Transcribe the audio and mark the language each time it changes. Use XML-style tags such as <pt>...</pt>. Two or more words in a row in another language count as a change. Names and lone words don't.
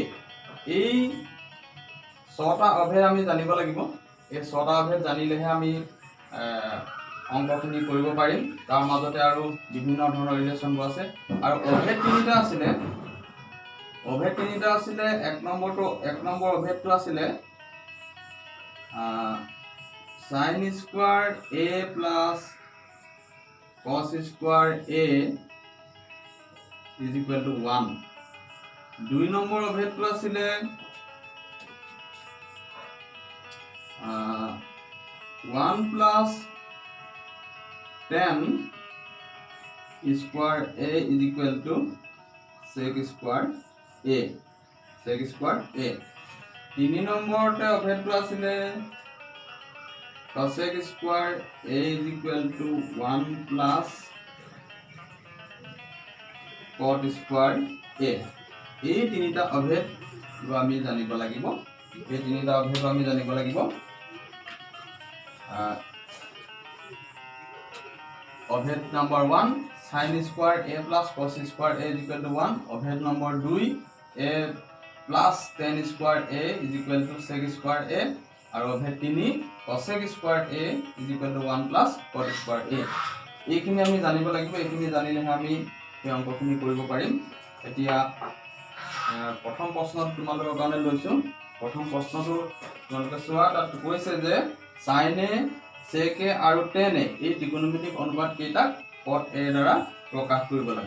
<as>এই 6টা অভেদ আমি জানিব লাগিব। এই 6টা অভেদ জানিলেহে আমি অংকখিনি কৰিব পাৰিম। তাৰ মাজতে আৰু বিভিন্ন ধৰণৰ ৰিলেশ্যনবোৰ আছে। আৰু অভেদ তিনিটা আছিলে। 1 নম্বৰ অভেদটো আছিলে</as> <en>sin square a plus cos square a is equal to 1।</en> <as>2 নম্বৰ অভেদটো আছিলে</as> <en>1 plus tan square a is equal to sec square a।</en> <as>3 নম্বৰতে অভেদটো আছিলে</as> <en>cosec square a is equal to 1 plus cot square a।</en> <as>এই তিনিটা অভেদ আমি জানিব লাগিব। অভেদ নম্বৰ 1</as> <en>sin square a plus cos square a is equal to 1।</en> <as>অভেদ নম্বৰ 2</as> <en>a plus tan square a is equal to sec square a।</en> <as>আৰু অভেদ 3</as> <en>cosec square a is equal to 1 plus cot square a।</en> <as>এইখিনি আমি জানিব লাগিব। এইখিনি জানিলেহে আমি এই অংকখিনি কৰিব পাৰিম। এতিয়া প্ৰথম প্ৰশ্নটো তোমালোকৰ কাৰণে লৈছোঁ। প্ৰথম প্ৰশ্নটো তোমালোকে চোৱা। তাত কৈছে যে sin a sec a আৰু tan a এই ত্ৰিকোণমিতিক অনুপাত কেইটাক cot a দ্বাৰা প্ৰকাশ কৰিব লাগে।</as>